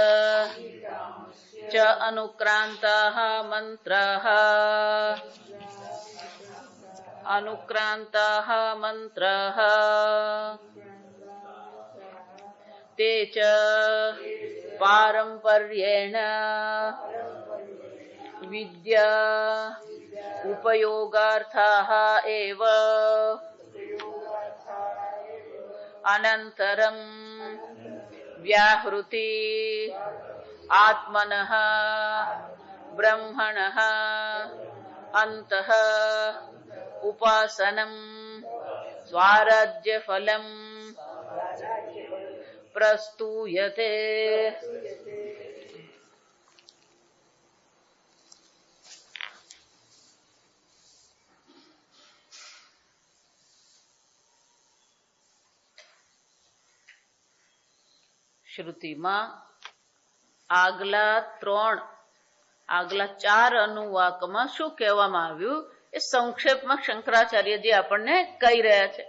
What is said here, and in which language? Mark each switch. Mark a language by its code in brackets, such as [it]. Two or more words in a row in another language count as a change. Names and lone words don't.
[sa] च अनुक्रान्ताः मन्त्राः ते च पारम्पर्येण विद्या उपयोगार्थाः एव अनन्तरं व्याहृति आत्मनः ब्रह्मणः अन्तः उपासनं स्वाराज्यफलं प्रस्तूयते। [gu] શ્રુતિમાં આગલા 4 અનુવાકમાં શું કહેવામાં આવ્યું એ સંક્ષેપમાં શંકરાચાર્યજી આપણને કહી રહ્યા છે.